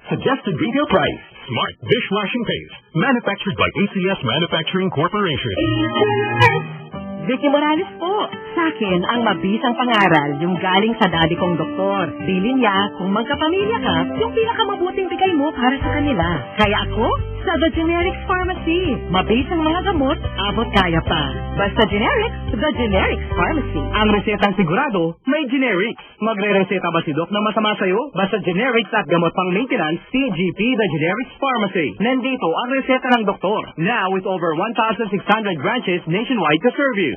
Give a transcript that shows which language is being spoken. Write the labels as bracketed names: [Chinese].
[English] Suggested retail price. Smart Dishwashing Paste. Manufactured by ACS Manufacturing Corporation. [Filipino] Vicky Morales po. Sa akin, ang mabisang pangaral yung galing sa daddy kong doktor. Bilin niya, kung magkapamilya ka, yung pinakamabuting bigay mo para sa kanila. Kaya ako, sa The Generics Pharmacy. Mabisang mga gamot, abot kaya pa. Basta generics, The Generics Pharmacy. Ang resetang sigurado, may generics. Magre-reseta ba si Doc na masama sa'yo? Basta generics at gamot pang maintenance, TGP The Generics Pharmacy. Nandito ang reseta ng doktor. [English] Now with over 1,600 branches nationwide to serve you.